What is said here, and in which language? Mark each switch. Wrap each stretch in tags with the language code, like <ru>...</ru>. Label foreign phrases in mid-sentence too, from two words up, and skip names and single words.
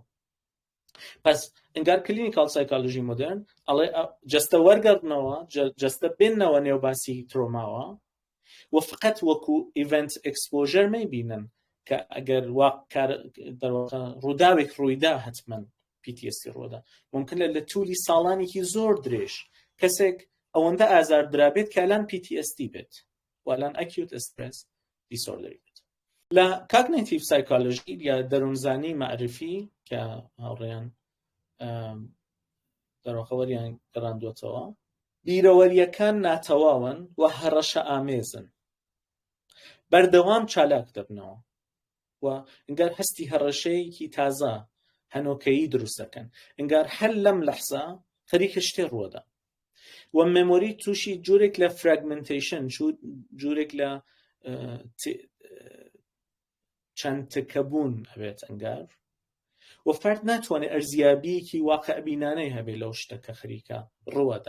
<ckb>پس ئەنگار</ckb> <en>clinical psychology</en> <ckb>مۆدرن ئەڵێ جەستە وەرگەڕنەوە، جەستە بێننەوە نێو باسی ترۆماوە، و فقط وەکو</ckb> <en>event exposure</en> <ckb>مەیبینن کە ئەگەر ڕووداوێک ڕوویدا هەتمەن PTSD ڕۆدا، ممکنە لە توولی ساڵانێکی زۆر درێژ کەسێک ئەوەندە ئازار درابێت کە ئەلان PTSD بێت، و ئەلان</ckb> <en>acute stress disorder</en> <ckb>بێت. لە</ckb> <en>cognitive psychology</en> <ckb>یا دەروونزانی معرفی کە هاوڕێیان دەرەخەوەریان گەڕاندوێتەوە، بیرەوەریەکان ناتەواون و هەڕەشە ئامێزن. بەردەوام چالاک دەبنەوە و ئەنگار هەستی هەڕەشەیەکی تازە هەنۆکەیی دروست دەکەن، ئەنگار هەر لەم لەحزە خەریکە شتێ ڕووەدا و مێمۆری تووشی جورێک لە فراگمنتیشن، جورێک لە چەندتکەبوون هەبێت ئەنگار و فرد ناتوانێت ئەرزیابیەکی واقعبینانەی هەبێت لەو شتەکە خەریکە ڕووەدا.</ckb>